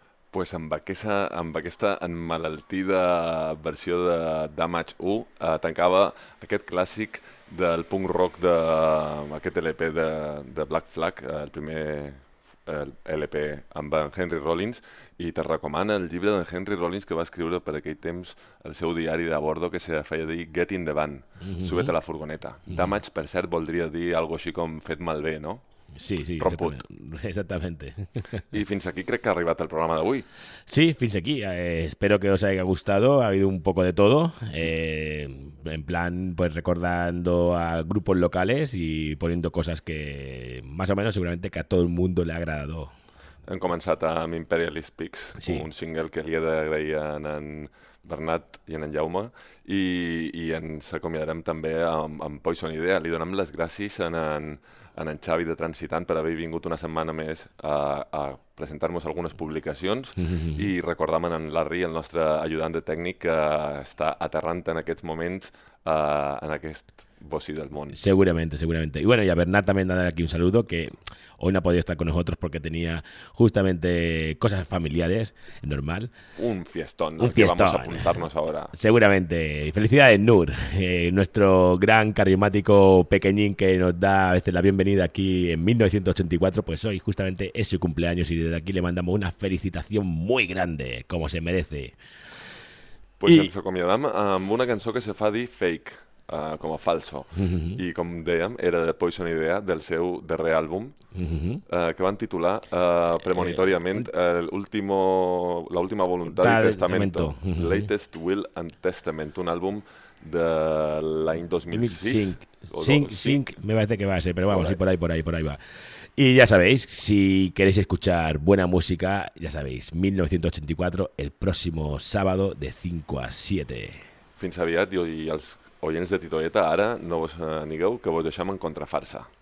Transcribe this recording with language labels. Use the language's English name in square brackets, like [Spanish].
[Catalan] Pues amb aquesta emmalaltida versió de Damage 1 tancava aquest clàssic del punk rock d'aquest LP de Black Flag, el primer LP amb en Henry Rollins, i te recomana el llibre d'en Henry Rollins que va escriure per aquell temps el seu diari de bordo que se feia dir Get in the Van, Subet a la furgoneta. Damage, per cert, voldria dir algo així com fet malbé, no? [Spanish] Sí, sí, exactamente. [Catalan] Y fins aquí crec que ha arribat el programa d'avui. Sí, fins aquí. [Spanish] Espero que os haya gustado. Ha habido un poco de todo. En plan, pues recordando a grupos locales y poniendo cosas que más o menos seguramente que a todo el mundo le ha agradado. [Catalan] Hem començat amb Imperialist Peaks, sí. Un single que li he d'agrair a en Bernat i en Jaume, i ens acomiadarem també amb Poison Idea. Li donem les gràcies a en Xavi de Transitant per haver vingut una setmana més a presentar-nos algunes publicacions, i recordem en Larry, el nostre ajudant de tècnic, que està aterrant en aquests moments en aquest bocí del món. [Spanish] Seguramente, seguramente. Y bueno, y a Bernat también dar aquí un saludo, que hoy no ha podido estar con nosotros porque tenía justamente cosas familiares, normal. Un fiestón, un fiestón. Que vamos a apuntarnos ahora. Seguramente. Felicidades, Nur, nuestro gran carismático pequeñín que nos da a veces la bienvenida aquí en 1984, pues hoy justamente es su cumpleaños y desde aquí le mandamos una felicitación muy grande, como se merece. [Catalan] Pues ens acomiadam amb una cançó que se fa dir Fake. Com a falso. I com dèiem, era de Poison Idea, del seu darrer àlbum, que van titular premonitoriament l'última voluntat i testamento. Latest Will and Testament, un àlbum de l'any 2006. [Spanish] Sync, me parece que va a ser, pero vamos, por ahí va. Y ya sabéis, si queréis escuchar buena música, ya sabéis, 1984, el próximo sábado de 5 a 7. [Catalan] Fins aviat, i els oients de Titoieta, ara no vos anigueu, que vos deixem en contrafarsa.